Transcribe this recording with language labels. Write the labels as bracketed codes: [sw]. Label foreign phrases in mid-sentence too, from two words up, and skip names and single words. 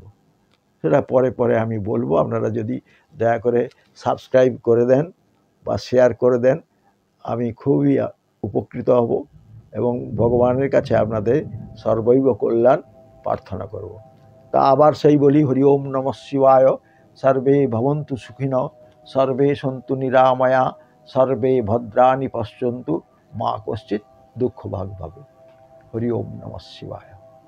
[bn] সেটা পরে আমি বলবো। আপনারা যদি দয়া করে সাবস্ক্রাইব করে দেন বা শেয়ার করে দেন, আমি খুবই উপকৃত হব এবং ভগবানের কাছে আপনাদের সর্বৈব কল্যাণ প্রার্থনা করব। তা আবার সেই বলি, [sa] হরি ওম নমঃ শিবায়। সর্বে ভবন্তু সুখিনঃ, সর্বে সন্তু নিরাময়া, সর্বে ভদ্রাণি পশ্যন্তু, মা কশ্চিৎ দুঃখ ভাগ ভাবে। হরি ওম নমঃ শিবায়।